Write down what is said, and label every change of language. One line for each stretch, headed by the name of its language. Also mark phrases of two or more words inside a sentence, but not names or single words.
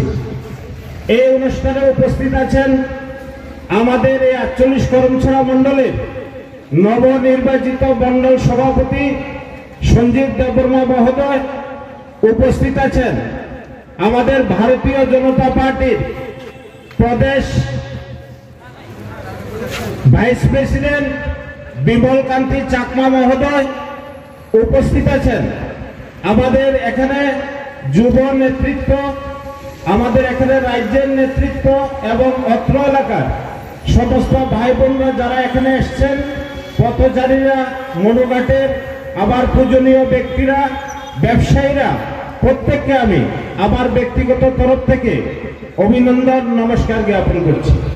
Bangla: এই অনুষ্ঠানে উপস্থিত আছেন আমাদের এই 48 করমছড়া মণ্ডলের নবনির্বাচিত মণ্ডল সভাপতি সঞ্জীব দেববর্মা মহোদয়, উপস্থিত আছেন আমাদের ভারতীয় জনতা পার্টির प्रदेश
English: vice president
Bangla: বিমলকান্তি চাকমা মহোদয়, উপস্থিত आছেন আমাদের এখানে যুব নেতৃত্ব, আমাদের এখানে রাজ্যের নেতৃত্ব এবং অত্র এলাকার সমস্ত ভাই বোনরা যারা এখানে এসেছেন, পথচারীরা, মনুঘাটের আবার পূজনীয় ব্যক্তিরা, ব্যবসায়ীরা, প্রত্যেককে আমি আমার ব্যক্তিগত তরফ থেকে অভিনন্দন নমস্কার জ্ঞাপন করছি।